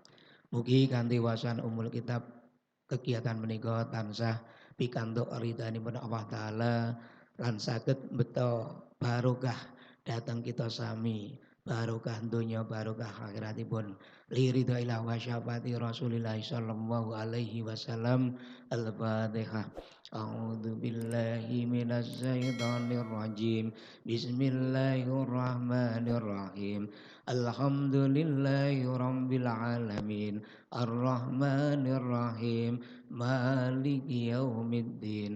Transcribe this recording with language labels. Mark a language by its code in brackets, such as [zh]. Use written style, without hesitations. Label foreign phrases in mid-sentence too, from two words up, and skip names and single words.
[jv] Mugi kanthi waosan [ar] أم الكتاب [jv] kegiatan menika tansah pikantuk ridhanipun Allah taala lan saged mbeta barokah dhateng kita sami, barokah donya, barokah akhiratipun. [ar] لرضى الله وشفاعة رسول الله صلى الله عليه وسلم. Al-Fatihah. أعوذ بالله من الشيطان الرجيم. بسم الله الرحمن الرحيم. الحمد لله رب العالمين. الرحمن الرحيم. مالك يوم الدين.